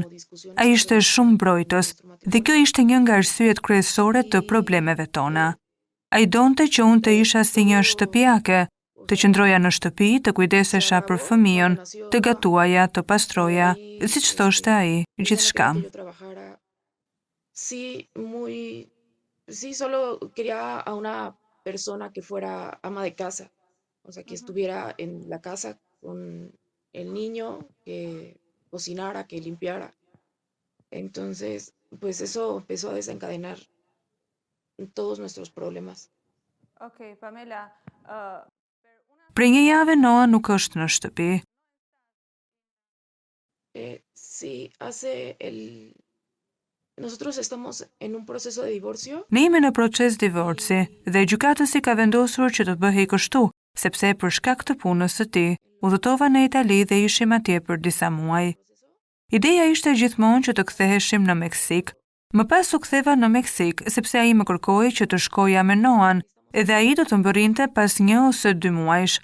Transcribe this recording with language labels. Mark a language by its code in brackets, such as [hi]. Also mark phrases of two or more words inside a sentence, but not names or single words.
[sq] Ai ishte shumë mbrojtës dhe kjo ishte një nga arsyet kryesore të problemeve tona. Ai donte që unë të isha si një shtëpiake, të qëndroja në shtëpi, të kujdesesha për fëmijën, të gatuaja, të pastroja, siç thoshte ai, gjithçka. [es] Sí, solo quería a una persona que fuera ama de casa, o sea, que estuviera en la casa con el niño, que cocinara, que limpiara. Entonces, pues eso empezó a desencadenar todos nuestros problemas. Okay, Pamela, [sq] Për një javë Noa nuk është në shtëpi. [es] Sí, nosotros estamos en un proceso de divorcio. [sq] Ne jemi në proces divorci dhe gjykatësi ka vendosur që të bëhej kështu, sepse për shkak të punës së tij, udhëtova në Itali dhe ishim atje për disa muaj. Ideja ishte gjithmonë që të ktheheshim në Meksik. Më pas u ktheva në Meksik sepse ai më kërkoi që të shkoja me Noan, edhe ai do të mbërrinte pas 1 ose 2 muajsh.